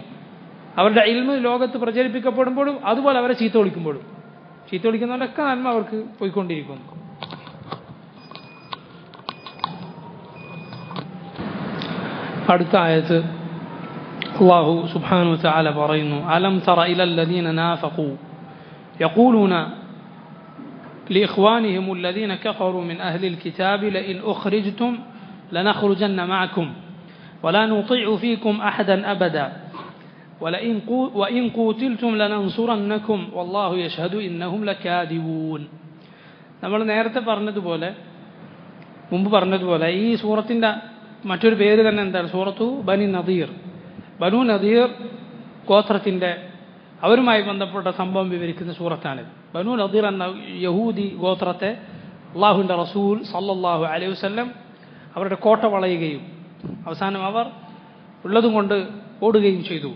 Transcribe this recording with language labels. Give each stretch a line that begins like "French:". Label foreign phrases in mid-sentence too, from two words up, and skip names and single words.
Malayalam: അവരുടെ ഇൽമ് ലോകത്ത് പ്രചരിപ്പിക്കപ്പെടുമ്പോഴും അതുപോലെ അവരെ ചീത്ത വിളിക്കുന്നവരൊക്കെ നന്മ അവർക്ക് പോയിക്കൊണ്ടിരിക്കുന്നു. അടുത്ത ആയത്ത്
Arabic: الله سبحانه وتعالى പറയുന്നു, ألم تر إلى الذين نافقوا يقولون لإخوانهم الذين كفروا من أهل الكتاب لئن أخرجتم لنخرجن معكم ولا نطيع فيكم أحدا أبدا وإن قتلتم لننصرنكم والله يشهد إنهم لكاذبون.
Malayalam: നമ്മൾ നേരത്തെ പറഞ്ഞതുപോലെ മുമ്പ് പറഞ്ഞതുപോലെ ഈ സൂറത്തിൻ്റെ മറ്റൊരു പേര് തന്നെ എന്താണ്? സൂറത്തു ബനി നദീർ. ബനു നദീർ ഗോത്രത്തിൻ്റെ അവരുമായി ബന്ധപ്പെട്ട സംഭവം വിവരിക്കുന്ന സൂറത്താണിത്. ബനു നദീർ എന്ന യഹൂദി ഗോത്രത്തെ അള്ളാഹുവിൻ്റെ റസൂൽ
Arabic: صلى الله عليه وسلم
Malayalam: അവരുടെ കോട്ട വളയുകയും അവസാനം അവർ ഉള്ളതും കൊണ്ട് ഓടുകയും ചെയ്തു.